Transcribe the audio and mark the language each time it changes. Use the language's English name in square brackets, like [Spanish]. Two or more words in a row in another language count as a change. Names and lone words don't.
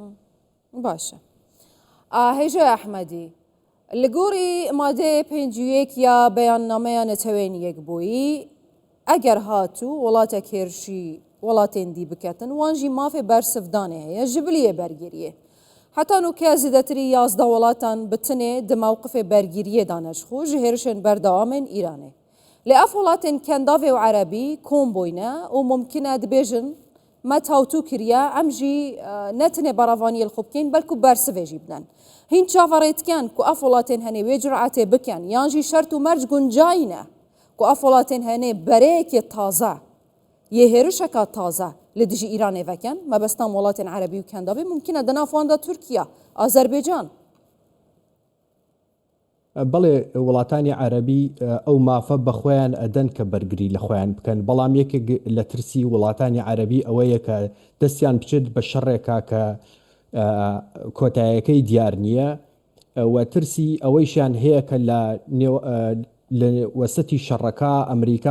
[Kurdish] باشە هێژە ئەحمەدی لە گۆڕی مادەیە پێنجویەک یا بەیاننامەیە نەتەوێنیەک بووی ئەگەر هاتوو وڵاتێک هێرشی وڵاتێن دی بکەتن وانژی مافێ بەرسفدانێ هەیە ژبلیە بەرگریە حتا نوکە زیدەتری 11 وڵاتان بتنێ دموقفێ بەرگریە دانەشخۆ ji هێرشên berdewamên Îranê lê ev welatên kendavê û erebî kom bûyne û mumkin e dibêjin me tawtû kiriye em jî netinê beravaniyê li xwe bikên belkû bersivê jî bidin hîn çavarê dikin ku ev welatên henê wê cüretê bikin yan jî şert û merc guncayî ne ku ev welatên henê bereyekê taze yê hêrişeka taze li dijî Îranê vekin mebestan welatên erebî û kendavê mumkin e di nav wan de Tirkiye Azerbaycan [Central Kurdish] بەڵێ وڵاتانی عەرەبی ئەو مافە بە خۆیان ئەدەن کە بەرگری لە خۆیان بکەن بەڵام یەکێک لە ترسی وڵاتانی عەرەبی ئەوەیە کە دەستیان بچێت بە شەڕێکا کە کۆتاییەکەی دیار نییە و ترسی ئەوەیشیان هەیە کە لە وەسەتی شەڕەکە ئەمریکا